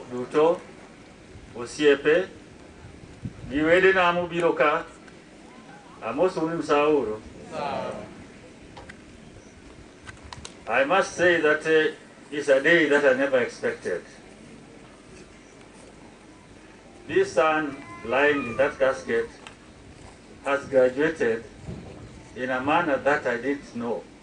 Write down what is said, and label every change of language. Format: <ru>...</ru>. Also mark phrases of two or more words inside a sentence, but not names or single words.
<luo>duto osiepe gi wedena mobiro ka amosou ni msauru.</luo> <en>I must say that it's a day that I never expected. This son lying in that casket has graduated in a manner that I didn't know.</en>